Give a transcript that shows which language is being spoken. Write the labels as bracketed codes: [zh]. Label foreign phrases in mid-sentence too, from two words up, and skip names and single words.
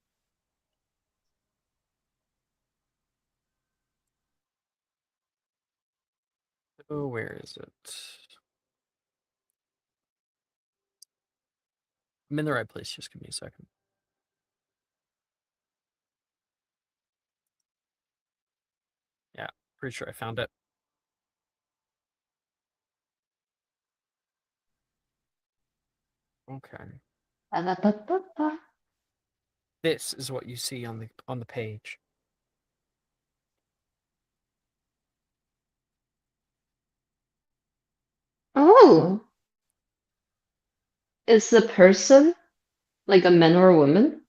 [en] Oh, where is it? I'm in the right place. Just give me a second. Yeah, pretty sure I found it. Okay. Ba-ba-ba-ba-ba. This is what you see on the page. Oh. Is the person like a man or a woman?